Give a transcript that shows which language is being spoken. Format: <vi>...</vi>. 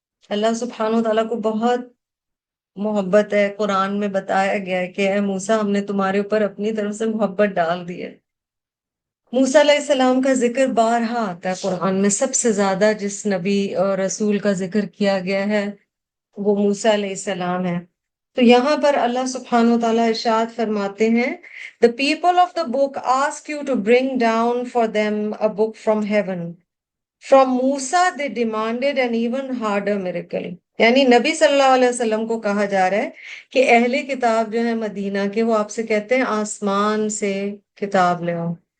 <ur>اللہ سبحانہ وتعالیٰ کو بہت محبت ہے. قرآن میں بتایا گیا ہے کہ اے موسیٰ ہم نے تمہارے اوپر اپنی طرف سے محبت ڈال دی ہے. موسیٰ علیہ السلام کا ذکر بارہا آتا ہے قرآن میں. سب سے زیادہ جس نبی اور رسول کا ذکر کیا گیا ہے وہ موسیٰ علیہ السلام ہے. تو یہاں پر اللہ سبحانہ وتعالیٰ ارشاد فرماتے ہیں</ur> <en>The people of the book ask you to bring down for them a book from heaven. From Musa they demanded an even harder miracle.</en> <ur>یعنی نبی صلی اللہ علیہ وسلم کو کہا جا رہا ہے کہ اہل کتاب جو ہے مدینہ کے وہ آپ سے کہتے ہیں آسمان سے کتاب لے آؤ.</ur>